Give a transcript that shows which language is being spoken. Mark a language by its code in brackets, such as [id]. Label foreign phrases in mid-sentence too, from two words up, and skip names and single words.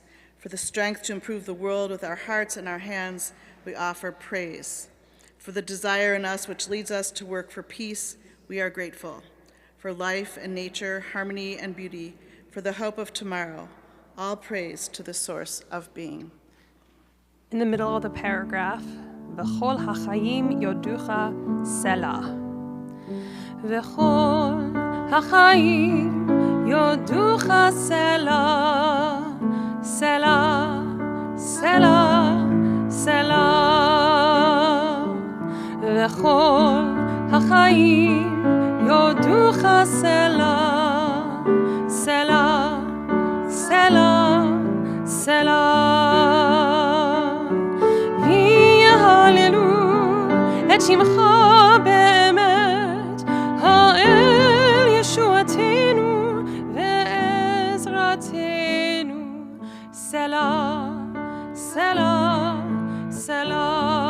[en] For the strength to improve the world with our hearts and our hands, we offer praise. For the desire in us which leads us to work for peace, we are grateful. For life and nature, harmony and beauty, for the hope of tomorrow, all praise to the source of being. In the middle of the paragraph, [he] וכל החיים יודוך סלה. וכל החיים יודוך סלה. סלה, סלה, סלה. וכל החיים יודוך סלה. סלה, סלה, סלה. את שמך באמת, האל ישועתנו ועזרתנו. סלה, סלה, סלה.